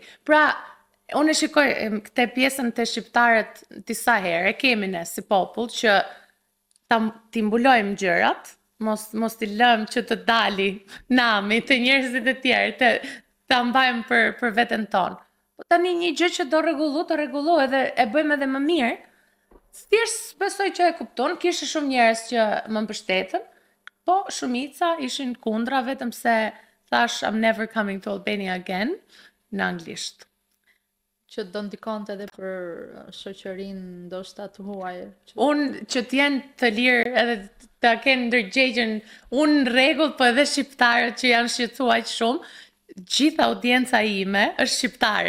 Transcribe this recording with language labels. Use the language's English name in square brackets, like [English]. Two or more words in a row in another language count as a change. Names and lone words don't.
[Albanian] Pra, unë e shikoj këtë pjesën të shqiptarët disa herë, e kemi ne si popull që t'i mbulojmë gjërat, mos t'i lëm që të dali nami të njerëzit e tjerë, të mbajmë për veten tonë. Po tani një gjë që do rregullu edhe e bëjmë edhe më mirë. Thjesht besoj që e kupton, kishte shumë njerëz që më mbështetën, po shumica ishin kundra vetëm se thash [English] I'm never coming to Albania again [Albanian] në anglisht. Që do ndikonte edhe për shoqërinë ndoshta të huaj. Unë që t'jenë të lirë edhe ta kenë ndërgjegjen, unë në rregull, po edhe shqiptarët që janë shqetësuar shumë, gjitha audienca ime është shqiptare.